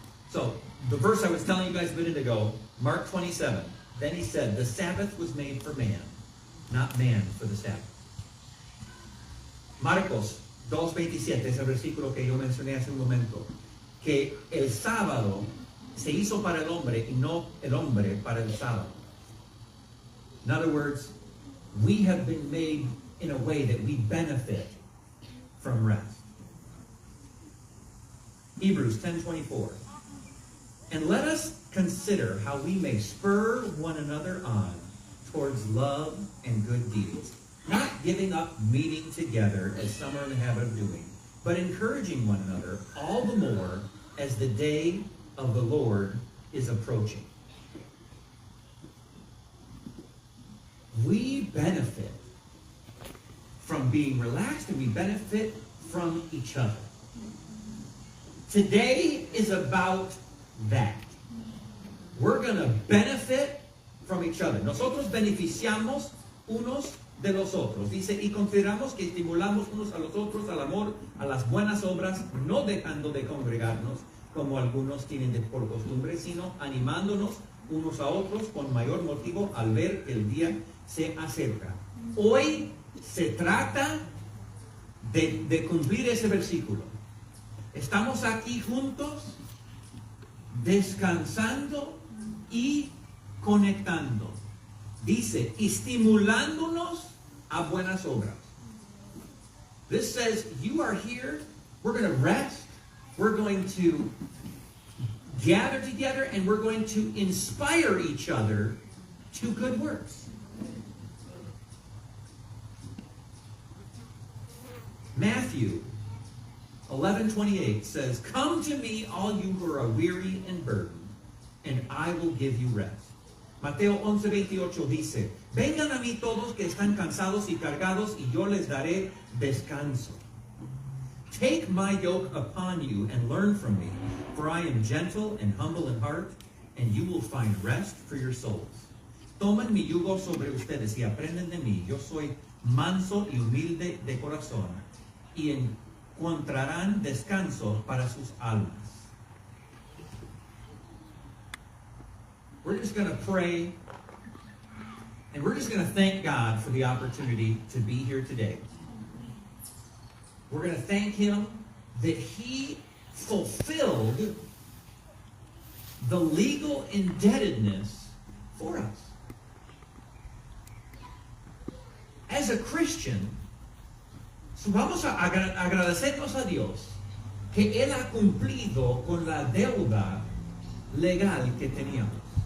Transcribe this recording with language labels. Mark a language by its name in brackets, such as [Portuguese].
[English] So, the verse I was telling you guys a minute ago, Mark 27. Then He said, the Sabbath was made for man, not man for the Sabbath. [Spanish] Marcos 2:27, ese versículo que yo mencioné hace un momento, que el sábado se hizo para el hombre y no el hombre para el sábado. [English] In other words, we have been made in a way that we benefit from rest. Hebrews 10:24. And let us consider how we may spur one another on towards love and good deeds, not giving up meeting together as some are in the habit of doing, but encouraging one another all the more as the day of the Lord is approaching. We benefit from being relaxed and we benefit from each other. Today is about that. We're going to benefit from each other. [Spanish] Nosotros beneficiamos unos de los otros. Dice, y consideramos que estimulamos unos a los otros al amor, a las buenas obras, no dejando de congregarnos, como algunos tienen por costumbre, sino animándonos unos a otros con mayor motivo al ver que el día se acerca. Hoy se trata de cumplir ese versículo. Estamos aquí juntos, descansando y conectando. Dice, estimulándonos a buenas obras. [English] This says, you are here, we're going to rest, we're going to gather together, and we're going to inspire each other to good works. Matthew 11:28 says, come to me, all you who are weary and burdened, and I will give you rest. [Spanish] Mateo 11:28 dice, vengan a mí todos que están cansados y cargados, y yo les daré descanso. [English] Take my yoke upon you and learn from me, for I am gentle and humble in heart, and you will find rest for your souls. [Spanish] Tomen mi yugo sobre ustedes y aprenden de mí. Yo soy manso y humilde de corazón, y encontrarán descanso para sus almas. [English] We're just going to pray, and we're just going to thank God for the opportunity to be here today. We're going to thank Him that He fulfilled the legal indebtedness for us. As a Christian, [Spanish] vamos a agradecernos a Dios que Él ha cumplido con la deuda legal que teníamos.